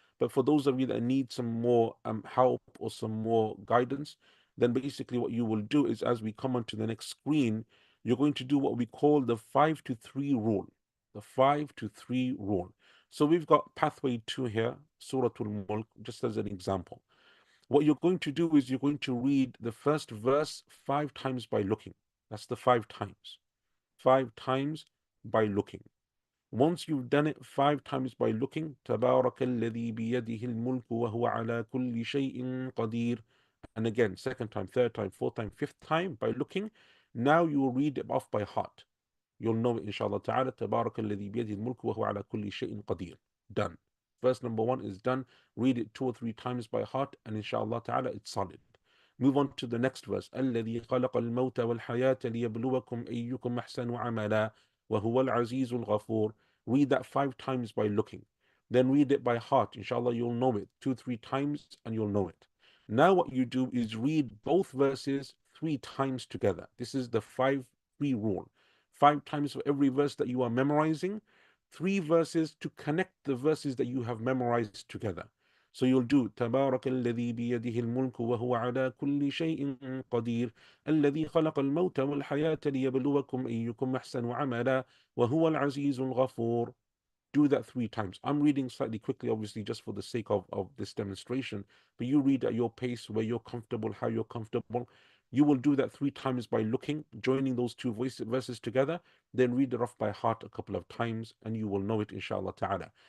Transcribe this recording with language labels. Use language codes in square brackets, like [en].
[en] But for those of you that need some more help or some more guidance, then basically what you will do is as we come onto the next screen, you're going to do what we call the 5 to 3 rule. The 5 to 3 rule. So we've got pathway 2 here, Surah Al-Mulk, just as an example. What you're going to do is you're going to read the first verse 5 times by looking. That's the 5 times. 5 times by looking. Once you've done it 5 times by looking, [ar] تبارك الذي بيده الملك وهو على كل شيء قدير. [en] And again, second time, third time, fourth time, fifth time by looking. Now you will read it off by heart. You'll know it, inshallah ta'ala. [ar] تبارك الذي بيده الملك وهو على كل شيء قدير. [en] Done. Verse number 1 is done. Read it 2 or 3 times by heart, and inshallah ta'ala, it's solid. Move on to the next verse. [ar] الذي خلق الموت والحياة ليبلوكم أيكم أحسن عملا وهو العزيز الغفور. [en] Read that 5 times by looking. Then read it by heart. Inshallah, you'll know it 2, 3 times, and you'll know it. Now what you do is read both verses 3 times together. This is the 5-3 rule. 5 times for every verse that you are memorizing, 3 verses to connect the verses that you have memorized together. So you'll do [ar] تبارك الذي بيده الملك وهو على كل شيء قدير الذي خلق الموت والحياة ليبلوكم أيكم أحسن عملا وهو العزيز الغفور. [en] Do that 3 times. I'm reading slightly quickly, obviously, just for the sake of this demonstration, but you read at your pace, where you're comfortable, how you're comfortable. You will do that 3 times by looking, joining those two verses together, then read it off by heart a couple of times, and you will know it, inshallah ta'ala.